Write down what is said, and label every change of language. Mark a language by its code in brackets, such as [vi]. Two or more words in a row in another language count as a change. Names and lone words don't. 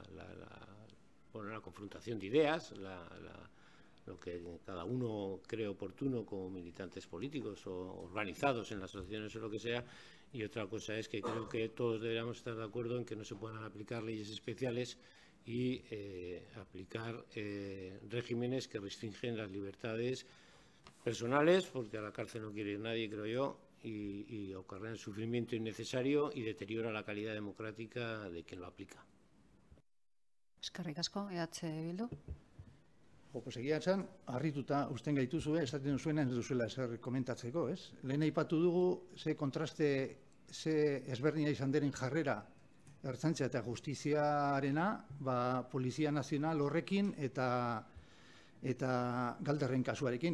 [es] confrontación de ideas, lo que cada uno cree oportuno como militantes políticos o organizados en las asociaciones o lo que sea, y otra cosa es que creo que todos deberíamos estar de acuerdo en que no se puedan aplicar leyes especiales y aplicar regímenes que restringen las libertades personales, porque a la cárcel no quiere ir nadie, creo yo, y ocasionan sufrimiento innecesario y deteriora la calidad democrática de quien lo aplica. [eu] Eskerrik asko, EH Bildu. Pues egia esan, harrituta usten gaituzue, esaten duzuena ez duzuela ezer komentatzeko, ez? Lehen aipatu dugu ze kontraste, ze ezberdina izan deren jarrera Ertzaintza eta Justiziarena, Polizia Nazional horrekin eta Galderren kasuarekin.